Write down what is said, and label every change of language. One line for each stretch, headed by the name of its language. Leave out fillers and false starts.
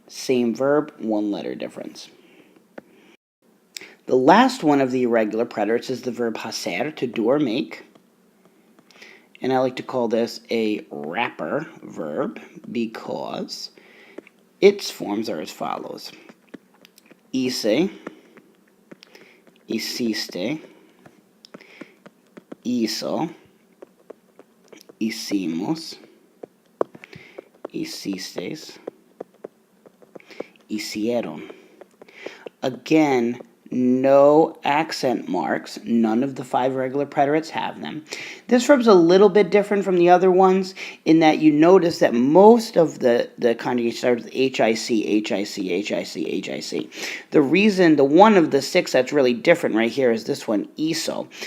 English: Same verb, 1 letter difference. The last one of the irregular preterites is the verb hacer, to do or make. And I like to call this a wrapper verb because its forms are as follows.
Spanish: Hice, hiciste, hizo, hicimos, hicisteis, hicieron.
English: Again, no accent marks. None of the 5 irregular preterites have them. This verb's a little bit different from the other ones in that you notice that most of the conjugation starts with HIC, HIC, HIC, HIC. The reason, the one of the 6 that's really different right here is this one, ISO.